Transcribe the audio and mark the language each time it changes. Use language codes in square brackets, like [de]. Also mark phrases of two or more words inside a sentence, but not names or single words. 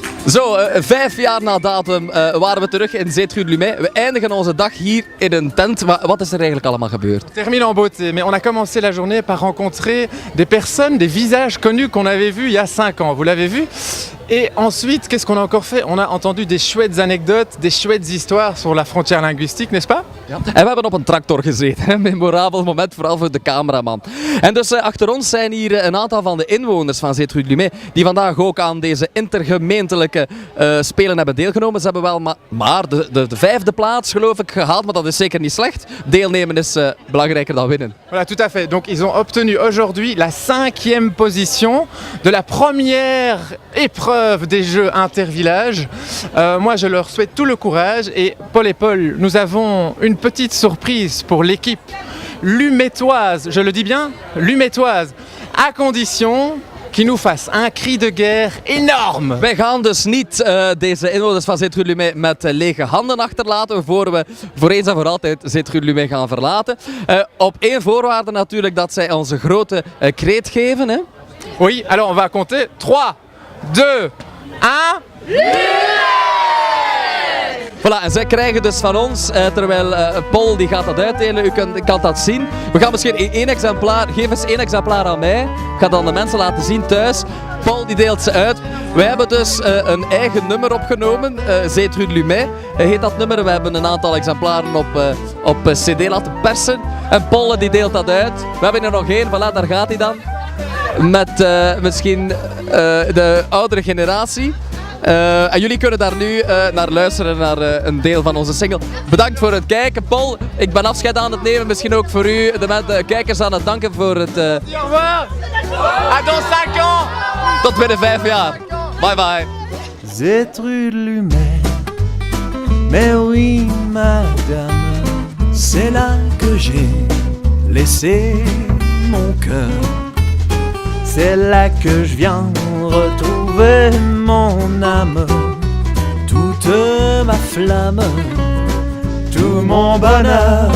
[nl] Zo, 5 jaar na datum waren we terug in Zeetrut-Lumay. We eindigen onze dag hier in een tent. Wat is er eigenlijk allemaal gebeurd? [fr] On termine en beauté, mais on a commencé la journée par rencontrer des personnes, des visages connus qu'on avait vus il y a 5 ans. Vous l'avez vu? Et ensuite, qu'est-ce qu'on a encore fait? On a entendu des chouettes anecdotes, des chouettes histoires sur la frontière linguistique, n'est-ce pas? [nl] Ja. En we hebben op een tractor gezeten. Een memorabel moment, vooral voor de cameraman. En dus achter ons zijn hier een aantal van de inwoners van Zeetrut-Lumay die vandaag ook aan deze intergemeentelijke spelen hebben deelgenomen. Ze hebben wel maar de 5e plaats, geloof ik, gehaald, maar dat is zeker niet slecht. Deelnemen is belangrijker dan winnen. [fr] Voilà, tout à fait. Donc ils ont obtenu aujourd'hui la 5e position de la première épreuve des Jeux intervillages. Moi, je leur souhaite tout le courage. Et Paul, nous avons une petite surprise pour l'équipe lumétoise. Je le dis bien, lumétoise, à condition qu'ils nous fassent un cri de guerre énorme. [nl] Wij gaan dus niet deze inwoners van Zeetrut-Lumay met lege handen achterlaten voor we voor eens en voor altijd Zeetrut-Lumay gaan verlaten. Op één voorwaarde natuurlijk, dat zij onze grote kreet geven. Hè? [fr] Oui, alors on va compter. 3, 2, 1... Voilà, [nl] en zij krijgen dus van ons, terwijl Paul die gaat dat uitdelen, u kan dat zien. We gaan misschien één exemplaar, geef eens 1 exemplaar aan mij. Ik ga dan de mensen laten zien thuis. Paul die deelt ze uit. Wij hebben dus een eigen nummer opgenomen, Zeetrut-Lumay heet dat nummer. We hebben een aantal exemplaren op cd laten persen. En Paul die deelt dat uit. We hebben er nog één, voilà, daar gaat hij dan. Met misschien de oudere generatie. En jullie kunnen daar nu naar luisteren, naar een deel van onze single. Bedankt voor het kijken. Paul, ik ben afscheid aan het nemen. Misschien ook voor u, de kijkers, aan het danken voor het... [fr] Au revoir! À dans 5 ans! [nl] Tot binnen 5 jaar. [en] Bye bye. [fr] Zeetrut-Lumay, mais oui madame, c'est là que j'ai laissé mon cœur. C'est là que je viens retrouver mon âme, toute ma flamme, tout mon bonheur.